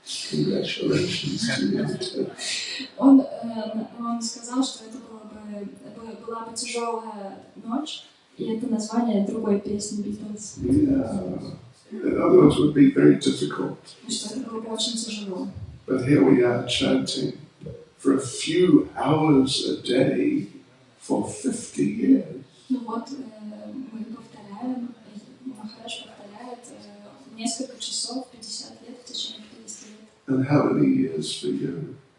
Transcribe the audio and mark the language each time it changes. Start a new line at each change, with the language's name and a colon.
English: Congratulations to you too.
Russian: Он сказал, что это была бы тяжелая ночь, и это название другой песни Битлз.
English: Yeah. In other words, it would be very difficult.
Russian: Что это было бы очень тяжело.
English: But here we are chanting for a few hours a day for 50 years.
Russian: Ну вот, мы повторяем, Махарадж повторяет несколько часов, 50 лет, в течение 50 лет.
English: And how many years for you?